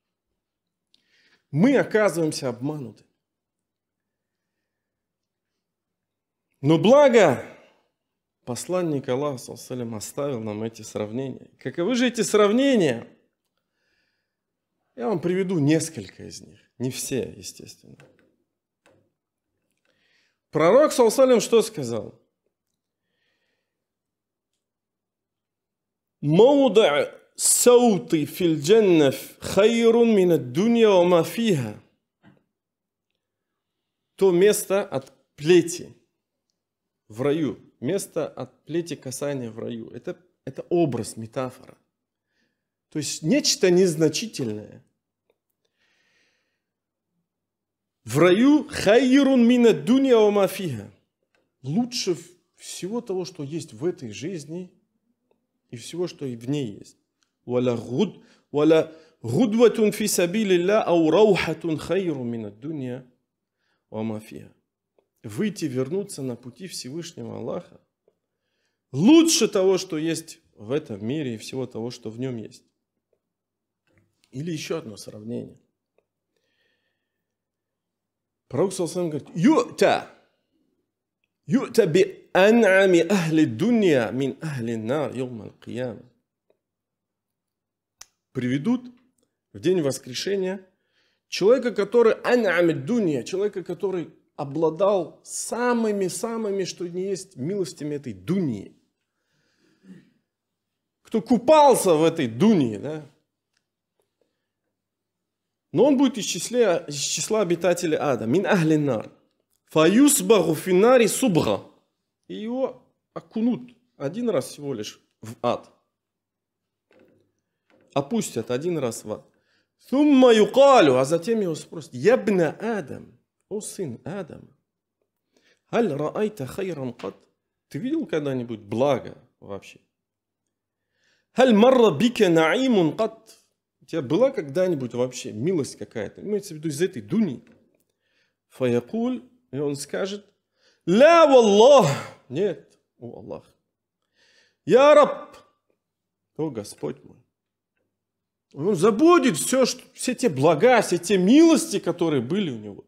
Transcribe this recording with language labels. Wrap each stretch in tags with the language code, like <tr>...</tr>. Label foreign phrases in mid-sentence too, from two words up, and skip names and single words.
<ru>Мы оказываемся обмануты. Но благо посланник Аллаха оставил нам эти сравнения. Каковы же эти сравнения? Я вам приведу несколько из них. Не все, естественно. Пророк, что сказал?</ru> <ar>«موضع سوط في الجنة خير من الدنيا وما فيها».</ar> <ru>То место от плети в раю. Место от плети касания в раю. Это образ, метафора. То есть нечто незначительное. В раю</ru> <ar>خير من الدنيا وما فيها.</ar> <ru>Лучше всего того, что есть в этой жизни и всего, что и в ней есть.</ru> <ar>ولغدوة في سبيل الله أو روحة خير من الدنيا وما فيها.</ar> <ru>Выйти, вернуться на пути Всевышнего Аллаха лучше того, что есть в этом мире и всего того, что в нем есть. Или еще одно сравнение. Пророк говорит:</ru> <ar>يؤتى بأنعم أهل دنيا من أهل نار يوم القيامة.</ar> <ru>Приведут в день воскрешения человека, который</ru> <ar>أنعم دنيا,</ar> <ru>человека, который обладал самыми, что не есть, милостями этой дуньи. Кто купался в этой дуньи, да? Но он будет из числа обитателей ада.</ru> <ar>من أهل النار. فيصبغ في النار صبغة.</ar> <ru>И его окунут один раз всего лишь в ад. Опустят один раз в ад.</ru> <ar>ثم يقال,</ar> <ru>а затем его спросят:</ru> <ar>يا ابن آدم,</ar> <ru>о сын Адама,</ru> <ar>هل رأيت خيرا قط?</ar> <ru>Ты видел когда-нибудь благо вообще?</ru> <ar>هل مر بك نعيم قط?</ar> <ru>У тебя была когда-нибудь вообще милость какая-то? Имеется в виду из этой дуни. Фаякуль, и он скажет:</ru> <ar>لا والله,</ar> <ru>нет, о Аллах. Я раб, о Господь мой. Он забудет все те блага, все те милости, которые были у него.</ru>